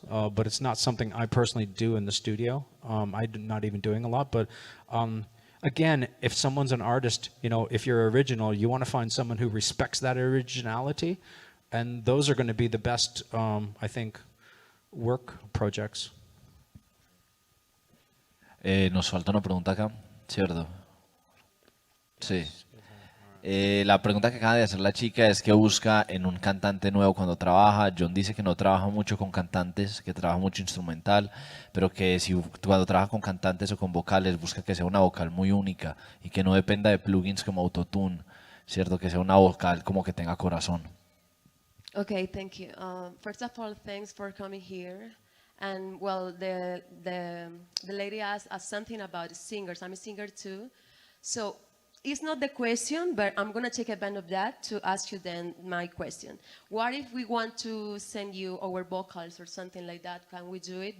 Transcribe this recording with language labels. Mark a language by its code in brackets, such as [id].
[en] But it's not something I personally do in the studio. I'm not even doing a lot, but again, if someone's an artist, you know, if you're original, you want to find someone who respects that originality, and those are going to be the best, I think, work projects. [es] Nos falta una pregunta acá, ¿cierto? Sí. La pregunta que acaba de hacer la chica es que busca en un cantante nuevo cuando trabaja. John dice que no trabaja mucho con cantantes, que trabaja mucho instrumental, pero que si cuando trabaja con cantantes o con vocales busca que sea una vocal muy única y que no dependa de plugins como autotune, ¿cierto? Que sea una vocal como que tenga corazón. [en] Okay, thank you. First of all, thanks for coming here. And well, the lady asked us something about singers. I'm a singer too, so. It's not the question, but I'm going to take advantage of that to ask you then my question. What if we want to send you our vocals or something like that? Can we do it?